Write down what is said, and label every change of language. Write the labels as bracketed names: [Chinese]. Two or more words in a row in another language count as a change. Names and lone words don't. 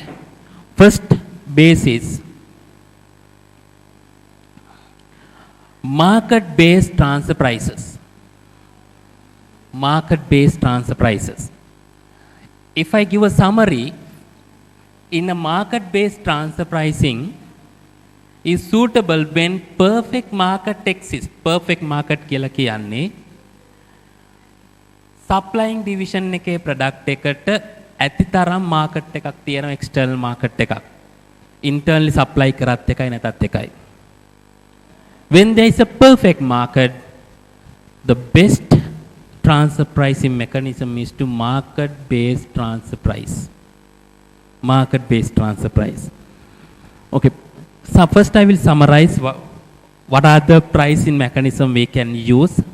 [English] First basis, market-based transfer prices. Market-based transfer prices. If I give a summary, in a market-based transfer pricing is suitable when perfect market exists. Perfect market [Sinhala] කියලා කියන්නේ [English] supplying division [Sinhala] එකේ product එකට ඇති තරම් market එකක් තියෙනවා [English] external market [Sinhala] එකක්. [English] Internally supply [Sinhala] කරත් එකයි නැතත් එකයි. [English] When there is a perfect market, the best transfer pricing mechanism is to market-based transfer price. Market-based transfer price. Okay. So first I will summarize what are the pricing mechanism we can use.